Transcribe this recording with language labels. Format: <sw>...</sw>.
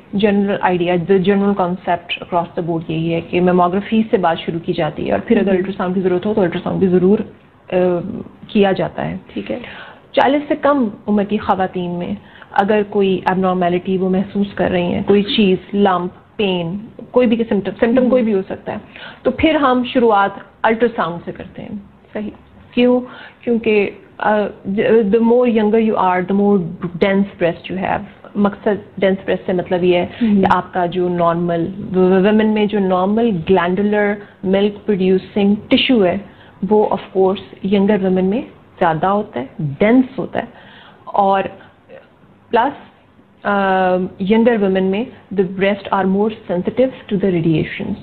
<ur>General idea, general concept across the board یہی ہے کہ میموگرافی سے بات شروع کی جاتی ہے, اور پھر اگر الٹرا ساؤنڈ کی ضرورت ہو تو الٹرا ساؤنڈ بھی ضرور کیا جاتا ہے. ٹھیک ہے. 40 سے کم عمر کی خواتین میں اگر کوئی ایب نارمیلٹی وہ محسوس کر رہی ہیں, کوئی چیز, لمپ, پین, کوئی بھی سمٹم کوئی بھی ہو سکتا ہے, تو پھر ہم شروعات الٹرا ساؤنڈ سے کرتے ہیں. صحیح. کیوں؟ کیونکہ</ur> <en>the more younger you are, the more dense breast you have.</en> <ur>مقصد ڈینس بریسٹ سے مطلب یہ ہے کہ آپ کا جو نارمل ویمن میں جو نارمل گلینڈولر ملک پروڈیوسنگ ٹیشو ہے وہ آف کورس ینگر ویمن میں زیادہ ہوتا ہے, ڈینس ہوتا ہے, اور پلس ینگر ویمن میں</ur> <en>the breast are more sensitive to the radiation.</en>